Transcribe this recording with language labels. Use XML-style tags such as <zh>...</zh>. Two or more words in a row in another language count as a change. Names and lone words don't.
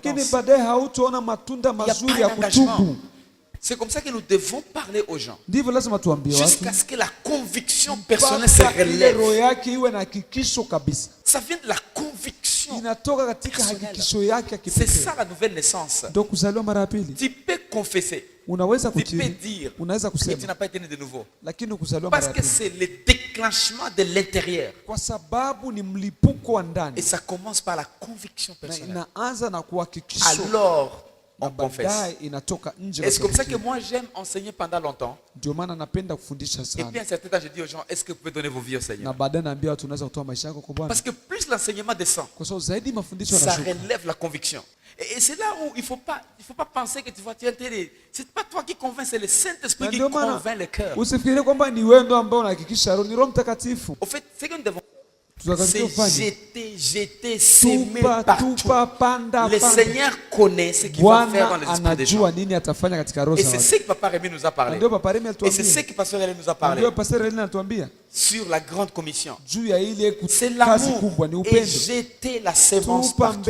<sw>Lakini baadaye hautaona matunda mazuri ya kutubu.</sw> <fr>C'est comme ça que nous devons parler aux gens.</fr> <sw>Ndivyo lazima tuambie watu.</sw> <fr>Jusqu'à ce que la conviction personnelle se relève.</fr> <sw>Roho yake iwe na hakikisho kabisa.</sw> <fr>Ça vient de la conviction.</fr> <sw>Inatoka katika hakikisho yake ya kipekee.</sw> <fr>C'est ça la nouvelle naissance.</fr> <sw>Ndio kuzaliwa mara ya pili.</sw> <fr>Tu peux confesser.</fr> <sw>Unaweza</sw> <fr>tu peux</fr> <sw>kukiri.</sw> <fr>dire.</fr> <sw>Unaweza kusema.</sw> <fr>Que tu n'as pas été né de nouveau.</fr> <sw>Lakini kuzaliwa mara ya pili.</sw> <fr>Parce que c'est le déclenchement de l'intérieur.</fr> <sw>Kwa sababu ni mlipuko wa ndani.</sw> <fr>Et ça commence par la conviction personnelle.</fr> <sw>Na inaanza na kuhakikisho.</sw> <fr>Alors on confesse. Et c'est comme ça que moi j'aime enseigner pendant longtemps.</fr> <sw>Ndio maana napenda kufundisha sana.</sw> <fr>Et puis à un certain temps je dis aux gens, est-ce que vous pouvez donner vos vies au Seigneur?</fr> <sw>Na baadaye naambia watu unaweza kutoa maisha yako kwa Bwana.</sw> <fr>Parce que plus l'enseignement descend,</fr> <sw>kwa sababu zaidi mafundisho</sw> <fr>ça relève la conviction. Et c'est là où il faut pas penser que tu vas t'enterrer. C'est pas toi qui convainc, c'est le Saint-Esprit qui convainc le cœur.</fr> <sw>Usifikirie kwamba ni wewe ndio ambao unahakikisha roho, ni Roho Mtakatifu.</sw> <fr>Au fait, c'est que nous devons jeter, s'aimer partout. Le Seigneur connaît ce qu'il va faire dans les esprits des gens. Et c'est ce que Papa Rémi nous a parlé. Et c'est ce que Pasteur Rémi nous a parlé. Sur la grande commission. C'est l'amour et jeter la sémence partout.</fr>